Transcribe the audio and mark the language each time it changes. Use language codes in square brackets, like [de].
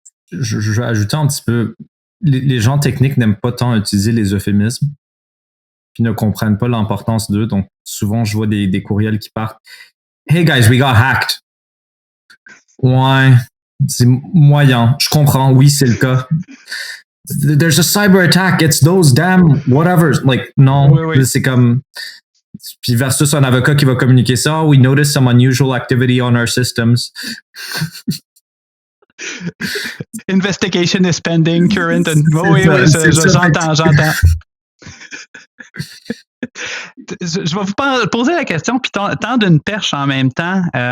[fr] Je vais ajouter un petit peu, les gens techniques n'aiment pas tant utiliser les euphémismes, puis ne comprennent pas l'importance d'eux. Donc, souvent, je vois des courriels qui partent. [en] Hey guys, we got hacked. [fr] Ouais, c'est moyen. Je comprends, oui, c'est le cas. [en] There's a cyber attack, it's those damn whatever. Like, [fr] non, oui. C'est comme. Puis versus un avocat qui va communiquer ça. [en] We noticed some unusual activity on our systems. Investigation is pending, current and... [fr] Oui, j'entends. Je vais vous poser la question, puis tendre une perche en même temps.